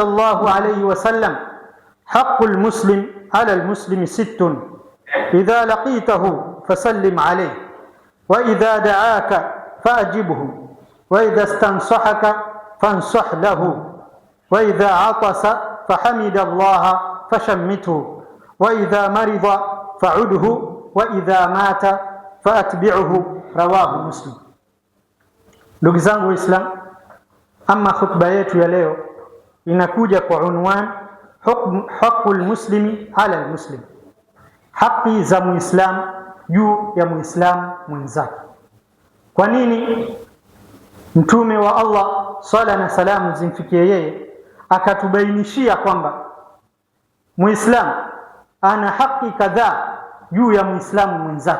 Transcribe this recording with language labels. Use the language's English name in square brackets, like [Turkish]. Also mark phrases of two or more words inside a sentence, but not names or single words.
[Arabic] الله عليه وسلم: حق المسلم على المسلم 6: إذا لقيته فسلم عليه، وإذا دعاك فأجبه، وإذا استنصحك فانصح له، وإذا عطس فحمد الله فشمته، وإذا مرض فعده، وإذا مات فأتبعه. رواه مسلم. [Swahili] Ndugu zangu Waislamu, ama khutba yetu ya leo inakuja kwa unwan [Arabic] حق المسلم على المسلم, [Swahili] haki za muislamu juu ya muislamu mwenzake. Kwa nini mtume wa Allah sala na salamu zimfikie yeye akatubainishia kwamba muislamu ana haki kadhaa juu ya muislamu mwenzake?